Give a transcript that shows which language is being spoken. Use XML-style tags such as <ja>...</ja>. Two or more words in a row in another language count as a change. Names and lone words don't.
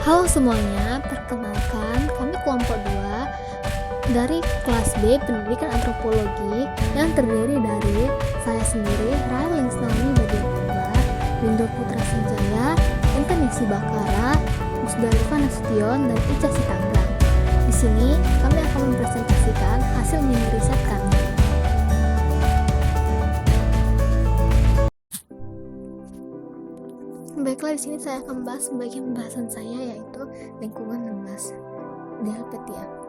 <id>semuanya, perkenalkan kami kelompok 2 dari kelas B Pendidikan Antropologi yang terdiri dari saya sendiri, Rael Lingsnauni Badiapurba, Windu Putra Sanjaya, Intan Yesi Bakara, Musdalifah Nasution, dan Ica Sitanggang. Di sini kami akan mempresentasikan hasil mini riset kami. Baiklah, di sini saya akan membahas bagian pembahasan saya, yaitu lingkungan 16 di Helvetia.</id>